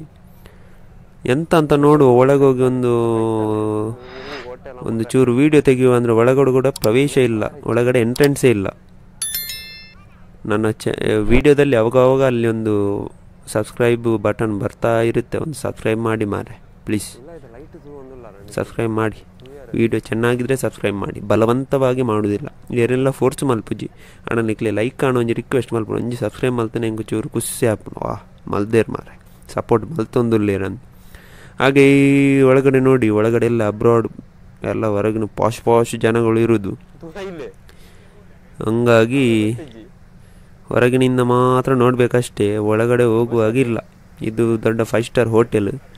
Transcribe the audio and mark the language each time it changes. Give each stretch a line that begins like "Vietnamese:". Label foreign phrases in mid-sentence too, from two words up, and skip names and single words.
Kannada: ಎಂತ ಅಂತ ನೋಡುವ, ಒಳಗೋಗಿ ಒಂದು ಚೂರು ವಿಡಿಯೋ ತೆಗೆಯುವ ಅಂದರೆ ಒಳಗಡೆ ಕೂಡ ಪ್ರವೇಶ ಇಲ್ಲ, ಒಳಗಡೆ ಎಂಟ್ರೆನ್ಸೇ ಇಲ್ಲ. ನನ್ನ ವಿಡಿಯೋದಲ್ಲಿ ಅವಾಗವಾಗ ಅಲ್ಲಿ ಒಂದು
English: subscribe button
Kannada: ಬರ್ತಾ ಇರುತ್ತೆ, ಒಂದು ಸಬ್ಸ್ಕ್ರೈಬ್ ಮಾಡಿ ಮಾರೆ ಪ್ಲೀಸ್, ಸಬ್ಸ್ಕ್ರೈಬ್ ಮಾಡಿ. ವಿಡಿಯೋ ಚೆನ್ನಾಗಿದ್ರೆ ಸಬ್ಸ್ಕ್ರೈಬ್ ಮಾಡಿ, ಬಲವಂತವಾಗಿ ಮಾಡುವುದಿಲ್ಲ.
Tulu: ಯಾರೆಲ್ಲ ಫೋರ್ಸ್ ಮಲ್ಪುಜಿ ಅಣ್ಣ ನಿಕ್ಲೆ ಲೈಕ್ ಕಾಣೋ ಒಂಜಿ ರಿಕ್ವೆಸ್ಟ್ ಮಲ್ಪು, ಒಂಜಿ ಸಬ್ಸ್ಕ್ರೈಬ್ ಮಲ್ತಾನೆ ಹೆಂಗೆ ಚೂರು ಖುಷಿ ಆಪು. ಮಲ್ದೇರ್ ಮಾರೆ ಸಪೋರ್ಟ್ ಮಲ್ತೊಂದುಲ್ಲೇರಂದು.
Kannada: ಹಾಗೆ ಈ ಒಳಗಡೆ ನೋಡಿ, ಒಳಗಡೆ ಎಲ್ಲ ಅಬ್ರಾಡ್ ಎಲ್ಲ ಹೊರಗಿನ ಪಾಶ್ ಜನಗಳು ಇರೋದು. ಹಂಗಾಗಿ ಹೊರಗಿನಿಂದ ಮಾತ್ರ ನೋಡಬೇಕಷ್ಟೇ, ಒಳಗಡೆ ಹೋಗುವಾಗಿಲ್ಲ. ಇದು ದೊಡ್ಡ 5
English: star hotel.